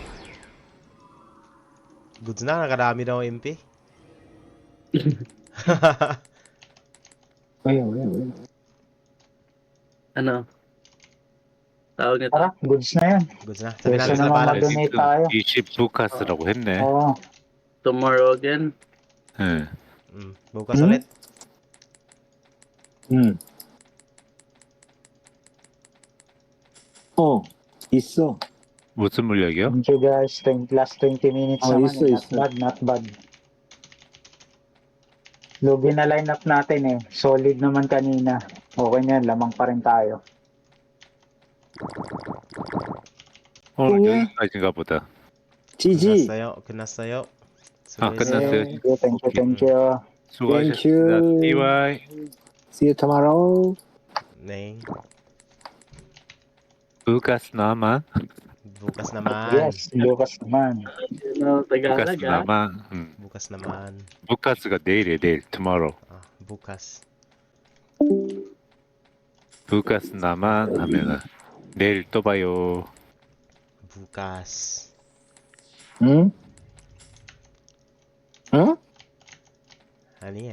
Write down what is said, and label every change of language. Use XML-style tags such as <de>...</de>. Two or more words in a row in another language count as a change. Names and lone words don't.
<tl>Goods na, nakadami na ako MP. Ayun. Ano? Tawag nito. Tara, goods na yan. Goods na. Sabi namin Kesa sila naman phalanx. mag-donate tayo.</tl> <ko>20부카스라고 했네.</ko> <tl>Oo.</tl> <en>Tomorrow again.</en> <ko>응.</ko> <tl>Bukas Hmm? ulit.</tl> <ko>있어. 무슨 물약이요?</ko> <en>Thank you guys. Last 20 minutes Oh,</en> <tl>naman.</tl> <ko>있어.</ko> <en>Not bad.</en> <tl>Lugi na lineup natin eh. Solid naman kanina. Okay na yan. Lamang pa rin tayo.</tl> <ko>오늘 똥해? 여기까지인가 보다. 지지. 끝났어요. 아, 끝났어요.</ko> <en>Thank you.</en> <ko>수고하셨습니다.</ko> <en>Thank you. TY. See you tomorrow.</en> <ko>네.</ko> <tl>Bukas naman. Bukas naman. Yes, bukas naman.</tl> <en>No, Tagalog</en> <tl>부카스 ah. 나만. Bukas naman.</tl> <ko>부카스가 내일이에요. 내일. tomorrow.</ko> <tl>Bukas. Bukas naman</tl> <ko>하면은 내일 또 봐요.</ko> <tl>Bukas.</tl> <ko>응? 응? 아니.</ko>